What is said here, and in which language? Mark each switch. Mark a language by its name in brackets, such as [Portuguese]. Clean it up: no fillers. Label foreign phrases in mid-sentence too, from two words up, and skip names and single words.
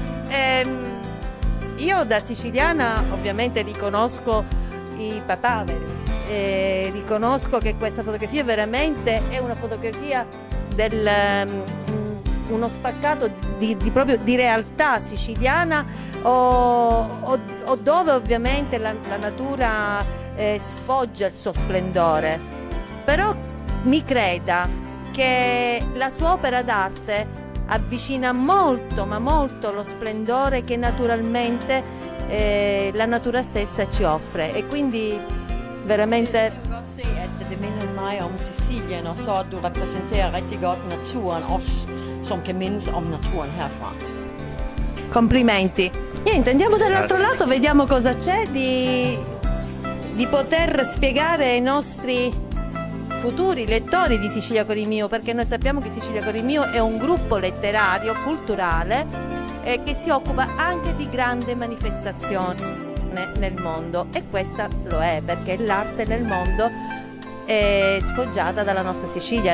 [Italian] Io da siciliana ovviamente riconosco i papaveri, riconosco che questa fotografia veramente è una fotografia uno spaccato proprio di realtà siciliana o dove ovviamente la natura sfoggia il suo splendore. Però mi creda che la sua opera d'arte avvicina molto, ma molto lo splendore che naturalmente la natura stessa ci offre, e quindi veramente. [Danish] Det minder mig om Sicilien, og så du repræsenterer rigtig godt naturen også, som kan mindes om naturen herfra. [Italian] Complimenti. Niente, andiamo dall'altro lato, vediamo cosa c'è di poter spiegare ai nostri futuri lettori di Sicilia Cori Mio, perché noi sappiamo che Sicilia Cori Mio è un gruppo letterario, culturale, che si occupa anche di grandi manifestazioni nel mondo, e questa lo è perché l'arte nel mondo è sfoggiata dalla nostra Sicilia.